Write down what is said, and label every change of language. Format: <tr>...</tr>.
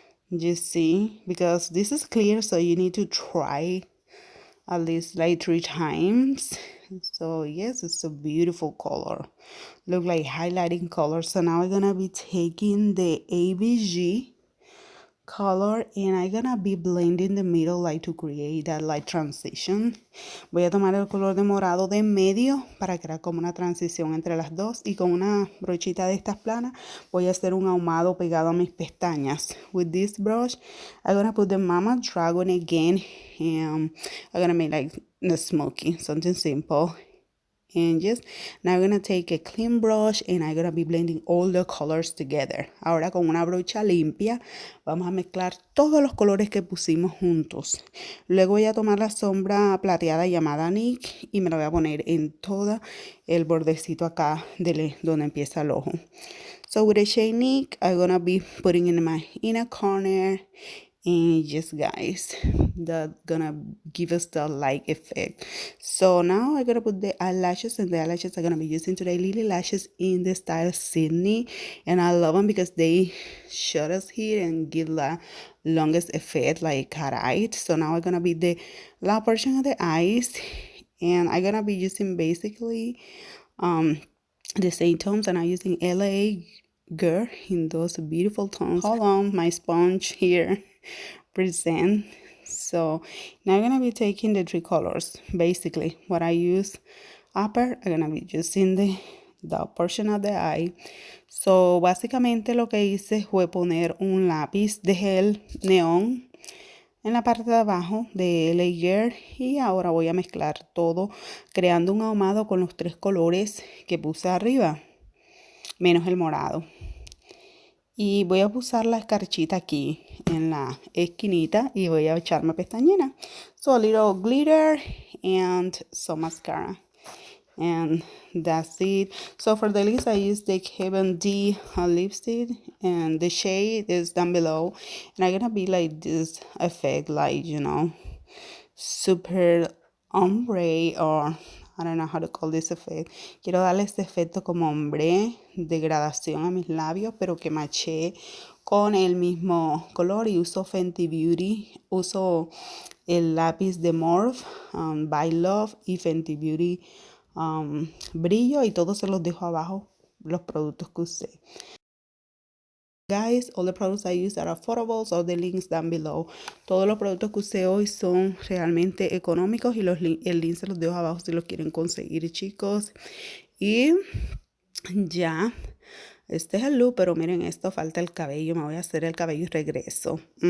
<en>You see, because this is clear, so you need to try at least like 3 times. So yes, it's a beautiful color, look like highlighting color. So now I'm gonna be taking the ABG color and I'm gonna be blending the middle, like to create that light transition.</en> <es>Voy a tomar el color de morado de medio para crear como una transición entre las dos, y con una brochita de estas planas voy a hacer un ahumado pegado a mis pestañas.</es> <en>With this brush I'm gonna put the Mama Dragon again, and I'm gonna make like the smoky, something simple. And just now I'm gonna take a clean brush and I'm gonna be blending all the colors together.</en> <es>Ahora con una brocha limpia vamos a mezclar todos los colores que pusimos juntos. Luego voy a tomar la sombra plateada llamada Nick y me la voy a poner en todo el bordecito acá de donde empieza el ojo.</es> <en>So with the shade Nick, I'm gonna be putting in my inner corner. And just guys, that's gonna give us the light effect. So now I'm gonna put the eyelashes, and the eyelashes I'm gonna be using today Lilly Lashes in the style Sydney, and I love them because they shut us here and give the longest effect like cat eye. So now I'm gonna be the lower portion of the eyes, and I'm gonna be using basically the same tones, and I'm using LA Girl in those beautiful tones. Hold on, my sponge here present. So now I'm gonna be taking the 3 colors. Basically what I use upper, I'm gonna be using the portion of the eye.</en> <es>So básicamente lo que hice fue poner un lápiz de gel neón en la parte de abajo de layer y ahora voy a mezclar todo creando un ahumado con los 3 colores que puse arriba, menos el morado. Y voy a usar la escarchita aquí en la esquinita y voy a echarme pestañina.</es> <en>So a little glitter and some mascara. And that's it. So for the lips, I use the Heaven D lipstick, and the shade is down below. And I'm gonna be like this effect, like, you know, super ombre, or I don't know how to call this effect.</en> <es>Quiero darle este efecto como ombre, degradación a mis labios, pero que maché con el mismo color. Y uso Fenty Beauty, uso el lápiz de Morphe, By Love, y Fenty Beauty brillo, y todos se los dejo abajo los productos que usé.</es> <en>Guys, all the products I use are affordable, so the links down below.</en> <es>Todos los productos que usé hoy son realmente económicos y el link se los dejo abajo si los quieren conseguir, chicos. Y ya, este es el look, pero miren esto, falta el cabello. Me voy a hacer el cabello y regreso.</es>